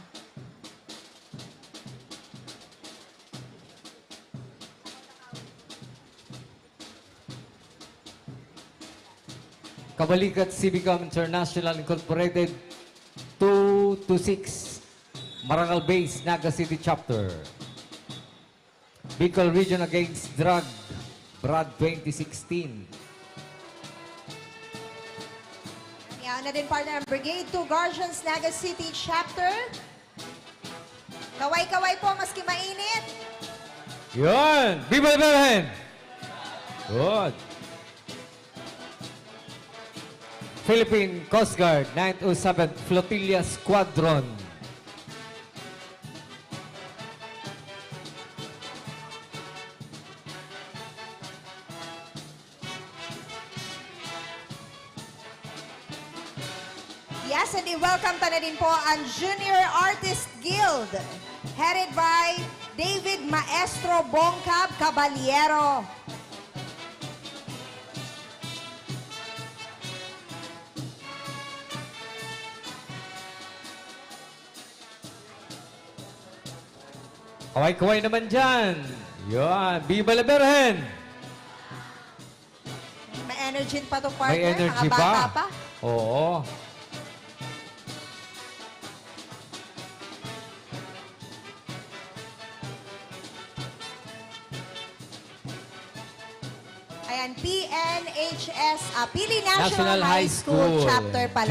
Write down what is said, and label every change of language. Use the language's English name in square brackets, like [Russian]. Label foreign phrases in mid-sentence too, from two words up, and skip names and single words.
[Filipino] Kabalikat Civicom International Incorporated 226 Marangal Base Naga City Chapter. Bicol Region Against Drug Brad 2016. Yan na din partner ang Brigade 2 Guardians Naga City Chapter. Kaway-kaway po maski mainit. Yun! [Spanish] Viva la Virgen! [Filipino] Good. Philippine Coast Guard 907 Flotilla Squadron. Yes, and i-welcome ta na din po ang Junior Artist Guild [English] headed by [Filipino] David Maestro Bongcab Caballero. Kaway-kaway naman dyan. Yun. [Spanish] Viva la Virgen! [Filipino] May energy pa to partner. May energy Mga bata pa. pa. Oo. Ayan, PNHS, Pili National High School Chapter pala.